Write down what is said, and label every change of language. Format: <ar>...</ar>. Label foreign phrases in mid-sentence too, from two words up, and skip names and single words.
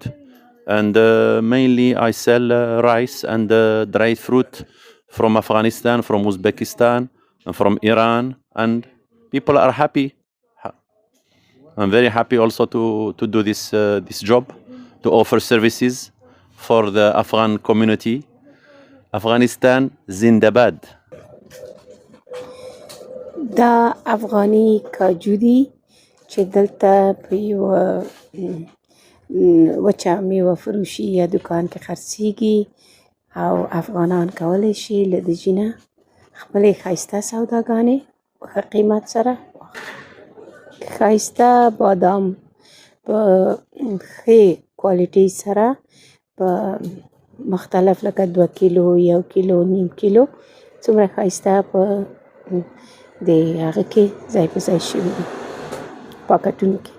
<en>And mainly I sell rice and dried fruit from Afghanistan, from Uzbekistan, and from Iran, and people are happy. I'm very happy also to do this job, to offer services for the Afghan community. Afghanistan Zindabad.</en> <ps>دا افغاني کاجو دي چې دلته په یو وچه میوه فروشي یا دکان کې خرڅیږي او افغانان کولی شي له دې جنه خپلې ښایسته سوداګانې په ښه قیمت سره ښایسته بادام په ښې کوالټۍ سره په مختلف لکه 2 کیلو، 1 کیلو، نیم کیلو، څومره ښایسته په د هغه کې ځای په ځای شوي دي پاکټونو کې.</ps>